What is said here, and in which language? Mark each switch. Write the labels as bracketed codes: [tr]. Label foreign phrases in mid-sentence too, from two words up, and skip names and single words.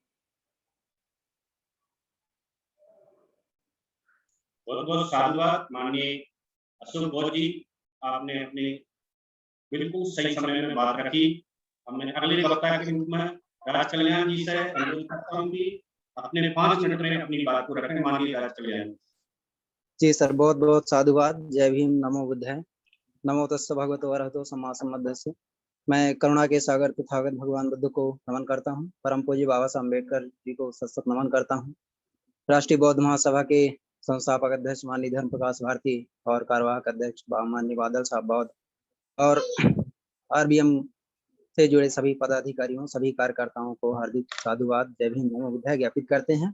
[hi] बहुत बहुत साधुवाद माननीय अशोक बोस जी, आपने अपनी बिल्कुल सही समय में बात रखी। हमने अगले वक्ता के रूप में राज कल्याण जी से अनुरोध करता हूँ कि अपने 5 मिनट में अपनी बात को रखें। माननीय राज कल्याण। जी सर, बहुत बहुत साधुवाद। जय भीम, [pi] नमो बुद्धाय, नमो तस्स भगवतो अरहतो सम्मा सम्बुद्धस्स। [hi] मैं करुणा के सागर तथागत भगवान बुद्ध को नमन करता हूँ। परम पूज्य बाबा साहब अम्बेडकर जी को सत सत नमन करता हूँ। राष्ट्रीय बौद्ध महासभा के संस्थापक अध्यक्ष माननीय धर्म प्रकाश भारती और कार्यवाहक अध्यक्ष माननीय बादल साहब बौद्ध और आरबीएम से जुड़े सभी पदाधिकारियों, सभी कार्यकर्ताओं को हार्दिक साधुवाद, जय भीम, नमो बुद्धाय ज्ञापित करते हैं।